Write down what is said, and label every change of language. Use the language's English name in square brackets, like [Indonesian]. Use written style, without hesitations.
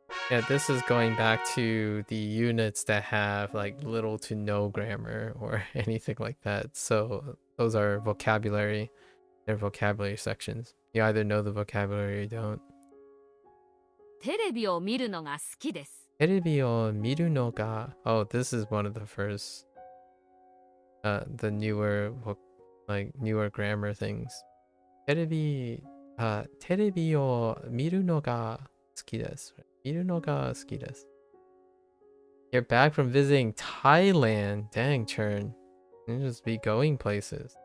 [English] Yeah, this is going back to the units that have like little to no grammar or anything like that. So those are vocabulary. They're vocabulary sections. You either know the vocabulary or you don't. [Japanese] テレビを見るのが好きです。テレビを見るのが [English] Oh, this is one of the first the newer grammar things. テレビ [Japanese] テレビを見るのが好きです。見るのが好きです。 [English] You're back from visiting Thailand. Dang, Churn. You just be going places.